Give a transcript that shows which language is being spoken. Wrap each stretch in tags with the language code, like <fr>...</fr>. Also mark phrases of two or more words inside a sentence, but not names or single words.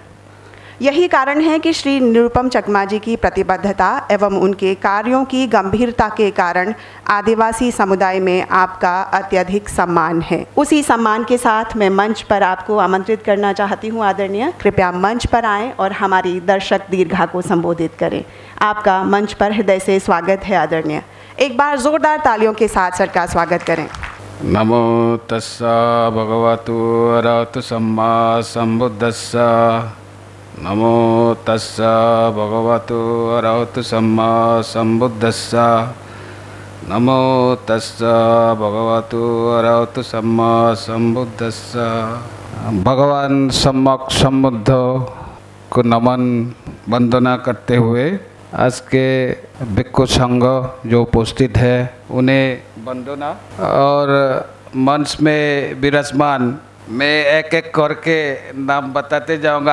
<hi>यही कारण है कि श्री निरुपम चकमा जी की प्रतिबद्धता एवं उनके कार्यों की गंभीरता के कारण आदिवासी समुदाय में आपका अत्यधिक सम्मान है। उसी सम्मान के साथ मैं मंच पर आपको आमंत्रित करना चाहती हूँ। आदरणीय, कृपया मंच पर आएँ और हमारी दर्शक दीर्घा को संबोधित करें। आपका मंच पर हृदय से स्वागत है आदरणीय। एक बार ज़ोरदार तालियों के साथ सर का स्वागत करें।</hi> <pi>नमो तस्सा भगवतो अरहतो सम्मा सम्बुद्धस्सा। नमो तस्सा भगवतो अरहतो सम्मा सम्बुद्धस्सा। नमो तस्सा भगवतो अरहतो सम्मा सम्बुद्धस्सा।</pi> <hi>भगवान सम्यक सम्बुद्ध को नमन वंदना करते हुए आज के भिक्षु संघ जो उपस्थित है उन्हें वंदना, और मंच में विराजमान मैं एक एक करके नाम बताते जाऊंगा।</hi>